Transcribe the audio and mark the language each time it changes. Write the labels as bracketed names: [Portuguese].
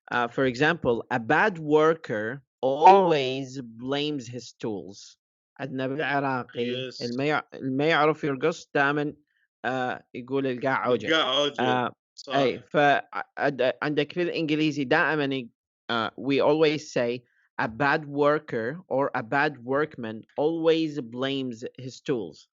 [English] For example, a bad worker always blames his tools. [Arabic] عندنا بالعراقي [English] Yes. [Arabic] ما يعرف يرقص دائما يقول القاع عوجة. القاع عوجة. صح. أي عندك في الإنجليزي دائما [English] we always say a bad worker or a bad workman always blames his tools.